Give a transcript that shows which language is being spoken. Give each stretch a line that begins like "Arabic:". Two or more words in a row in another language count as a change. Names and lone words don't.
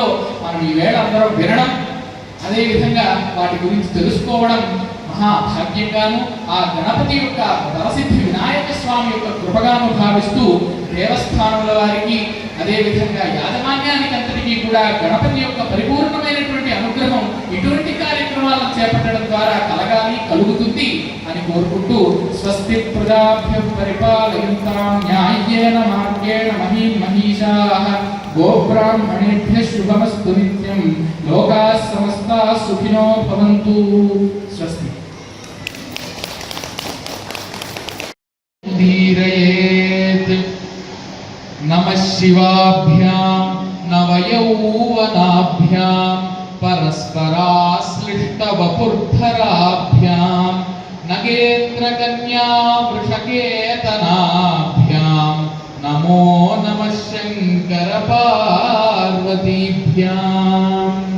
Telugu: మనం ఈవేళ అందరం వినడం, అదేవిధంగా వాటి గురించి తెలుసుకోవడం మహాభాగ్యంగాను, ఆ గణపతి యొక్క వరసిద్ధి వినాయక స్వామి యొక్క కృపగాను భావిస్తూ దేవస్థానముల వారికి అదేవిధంగా యాజమాన్యానికి అంతటికీ కూడా గణపతి యొక్క పరిపూర్ణమైనటువంటి అనుగ్రహం ఇటువంటి కార్యక్రమాలను చేపట్టడం ద్వారా కలుగుతుంది అని కోరుకుంటూ
Sanskrit: స్వస్తి ప్రజాభ్య పరిపాలయంతాం న్యాయేన మార్గేణ మహీషాః గోబ్రాహ్మణేభ్యః శుభమస్తు నిత్యం లోకాః సమస్తాః సుఖినో భవంతు. స్వస్తి. ధీరయేత్ నమః శివాభ్యాం నవయౌవనాభ్యాం పరస్పరాశ్లిష్టవపుర్ధరాభ్యాం నగేంద్రకన్యా వృషకేతనాభ్యాం నమో నమః శంకర పార్వతీభ్యాం.